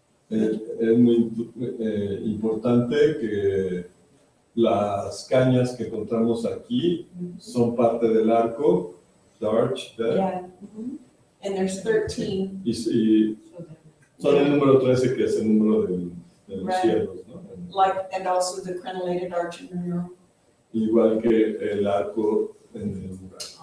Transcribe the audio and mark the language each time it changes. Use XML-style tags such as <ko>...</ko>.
<es>Es muy importante que las cañas que encontramos aquí son parte del arco,</es> <en>the arch, Yeah. And there's 13.</en> <es>y son el número 13, que es el número de los</es> <en>Right.</en> <es>cielos, ¿no?</es> <en>And also the crenellated arch in the mural.</en> <es>Igual que el arco en el mural.</es>